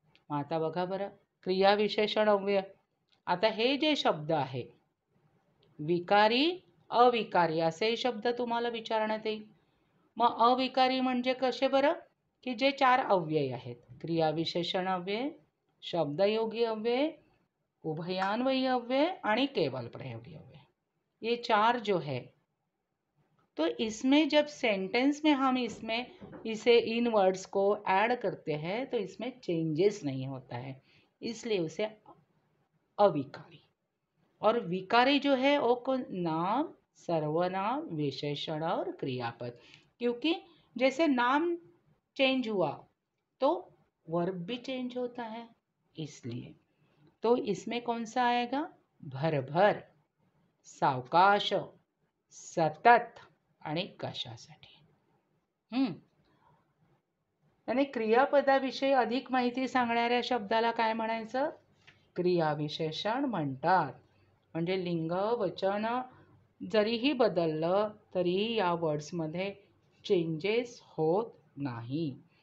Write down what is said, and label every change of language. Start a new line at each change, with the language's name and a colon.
Marathi: आता बघा बरं, क्रियाविशेषण अव्यय. आता हे जे शब्द आहे विकारी, अविकारी असे शब्द तुम्हाला विचारण्यात येईल. मग अविकारी म्हणजे कसे बरं? की जे 4 अव्यय आहेत. क्रियाविशेषण अव्यय, शब्दयोगी अव्यय, उभयान्वयी अव्यय आणि केवल प्रयोगी अव्यय.
Hindi: ये 4 जो है, तो इसमें जब सेंटेंस में हम इसे इन वर्ड्स को ऐड करते हैं तो इसमें चेंजेस नहीं होता है, इसलिए उसे अविकारी. और विकारी जो है वो नाम, सर्वनाम, विशेषण और क्रियापद. क्योंकि जैसे नाम चेंज हुआ तो वर्ब भी चेंज होता है, इसलिए. तो इसमें कौन सा आएगा?
Marathi: भरभर, सावकाश, सतत आणि कशासाठी. आणि क्रियापदाविषयी अधिक माहिती सांगणाऱ्या शब्दाला काय म्हणायचं? क्रियाविशेषण म्हणतात. म्हणजे लिंग, वचन जरीही बदललं तरीही या वर्ड्समध्ये चेंजेस होत नाही.